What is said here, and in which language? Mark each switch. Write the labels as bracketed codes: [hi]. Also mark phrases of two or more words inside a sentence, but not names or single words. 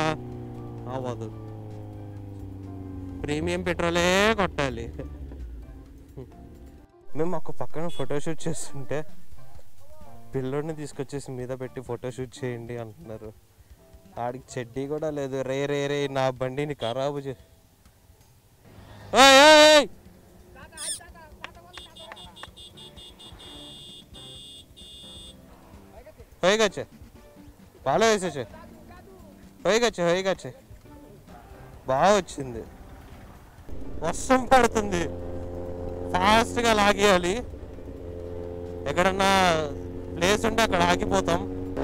[te] అవ్వదు, ప్రీమియం పెట్రోలే కొట్టాలి. మేము ఒక పక్కన ఫోటోషూట్ చేస్తుంటే పిల్లోడిని తీసుకొచ్చేసి మీద పెట్టి ఫోటోషూట్ చేయండి అంటున్నారు. ఆడికి చెడ్డీ కూడా లేదు. రే నా బండిని ఖరాబు చే. [bn] হয়ে গেছে, ভালো এসেছে, হয়ে গেছে [te] బాగా వచ్చింది. వర్షం పడుతుంది, ఫాస్ట్గా లాగేయాలి. ఎక్కడన్నా ప్లేస్ ఉంటే అక్కడ ఆగిపోతాం.